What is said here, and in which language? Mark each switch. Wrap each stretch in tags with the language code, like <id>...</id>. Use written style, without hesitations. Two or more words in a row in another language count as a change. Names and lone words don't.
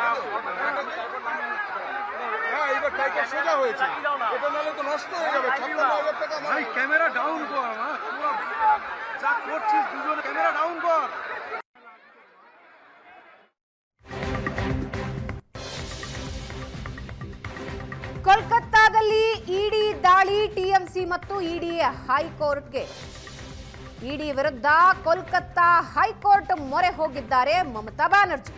<bn>হ্যাঁ, এবার টাইগার সোজা হয়েছে, এটা নাহলে তো নষ্ট হয়ে যাবে। 56,000 টাকা ভাই,</bn> <en>camera down</en> <bn>কর। পুরো যা করছিস দুজন,</bn> <en>camera down</en> <bn>কর।</bn> <kn>ಕೋಲ್ಕತ್ತಾದಲ್ಲಿ ಇಡಿ ದಾಳಿ. ಟಿಎಂಸಿ ಮತ್ತು ಇಡಿ ಹೈಕೋರ್ಟ್ಗೆ. ಇಡಿ ವಿರುದ್ಧ ಕೋಲ್ಕತ್ತಾ ಹೈಕೋರ್ಟ್ ಮೊರೆ ಹೋಗಿದ್ದಾರೆ ಮಮತಾ ಬ್ಯಾನರ್ಜಿ.</kn>